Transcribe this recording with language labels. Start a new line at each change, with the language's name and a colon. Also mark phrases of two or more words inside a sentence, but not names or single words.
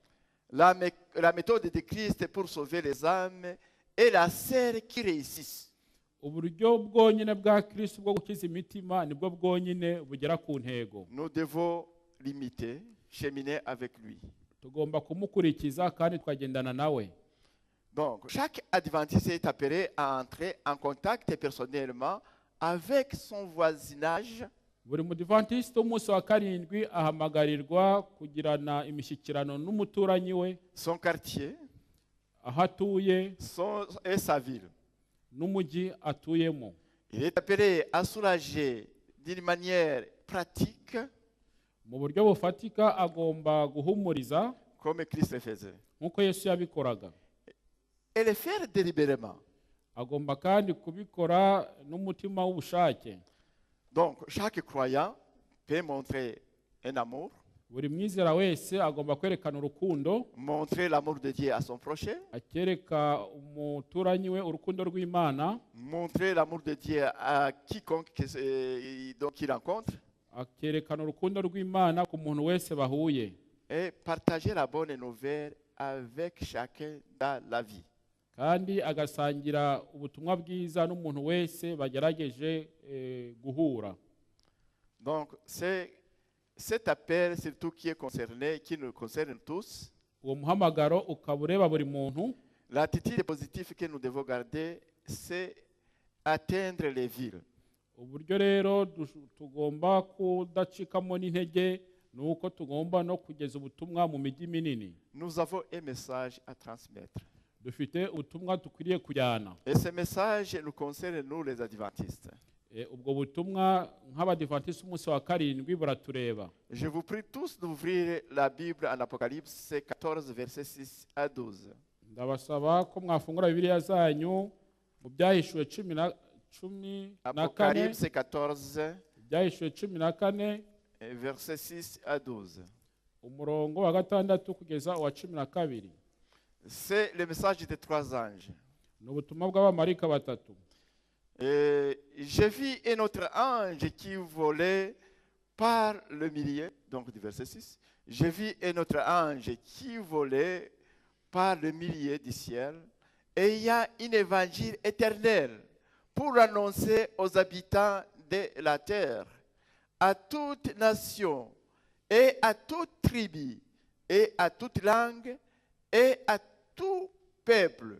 French: La méthode de Christ pour sauver les âmes est la seule qui réussisse.
Kinyarwanda: Uburyo bwonyine bwa Kristo bwo gukiza imitima nibwo bwonyine bugera ku ntego.
French: Nous devons l'imiter, cheminer avec lui.
Kinyarwanda: Tugomba kumukurikiza kandi twagendana nawe.
French: Donc, chaque adventiste est appelé à entrer en contact personnellement avec son voisinage,
Kinyarwanda: Buri mudivantiste w'umunsi wa karindwi ahamagarirwa kugirana imishyikirano n'umuturanyi we,
French: son quartier,
Kinyarwanda: aho atuye
French: et sa ville.
Kinyarwanda: n'umujyi atuyemo.
French: Il est appelé à soulager d'une manière pratique,
Kinyarwanda: Mu buryo bufatika agomba guhumuriza
French: comme Christ le faisait.
Kinyarwanda: nk'uko Yesu yabikoraga.
French: Et le faire délibérément.
Kinyarwanda: Agomba kandi kubikora n'umutima w'ubushake.
French: Donc, chaque croyant peut montrer un amour,
Kinyarwanda: Buri mwizera wese agomba kwerekana urukundo,
French: montrer l'amour de Dieu à son prochain,
Kinyarwanda: akereka umuturanyi we urukundo rw'Imana,
French: montrer l'amour de Dieu à quiconque donc il rencontre,
Kinyarwanda: akerekana urukundo rw'Imana ku muntu wese bahuye,
French: et partager la bonne nouvelle avec chacun dans la vie.
Kinyarwanda: kandi agasangira ubutumwa bwiza n'umuntu wese bagerageje guhura.
French: Donc, c'est cet appel, surtout qui est concerné, qui nous concerne tous,
Kinyarwanda: Uwo muhamagaro ukaba ureba buri muntu.
French: l'attitude positive que nous devons garder, c'est atteindre les villes.
Kinyarwanda: Uburyo rero tugomba kudacikamo n'intege ni uko tugomba no kugeza ubutumwa mu mijyi minini.
French: Nous avons un message à transmettre.
Kinyarwanda: Dufite ubutumwa dukwiriye kujyana.
French: Et ce message nous concerne, nous les adventistes.
Kinyarwanda: Ubwo butumwa nk'abadivantiste umunsi wa karindwi buratureba.
French: Je vous prie tous d'ouvrir la Bible en Apocalypse 14, versets 6 à 12.
Kinyarwanda: Ndabasaba ko mwafungura Bibiliya zanyu mu byahishuwe cumi na kane,
French: Apocalypse 14,
Kinyarwanda: byahishuwe 14
French: versets 6 à 12.
Kinyarwanda: umurongo wa gatandatu kugeza uwa 12.
French: C'est le message des trois anges.
Kinyarwanda: Ni ubutumwa bw'abamarayika batatu.
French: J'ai vu un autre ange qui volait par le milieu, donc du verset 6. J'ai vu un autre ange qui volait par le milieu du ciel, et il y a un évangile éternel pour annoncer aux habitants de la terre, à toute nation, et à toute tribu, et à toute langue, et à tout peuple.